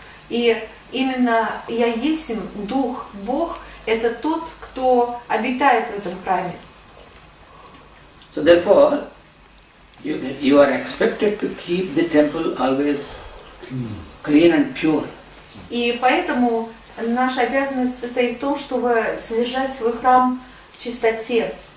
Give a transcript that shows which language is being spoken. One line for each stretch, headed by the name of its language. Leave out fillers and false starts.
Russian: И именно я есмь, Дух, Бог, это тот, кто обитает в этом храме.
English: So therefore, you are expected to keep the temple always clean and pure.
Russian: И поэтому наша обязанность состоит в том, чтобы содержать свой храм в чистоте.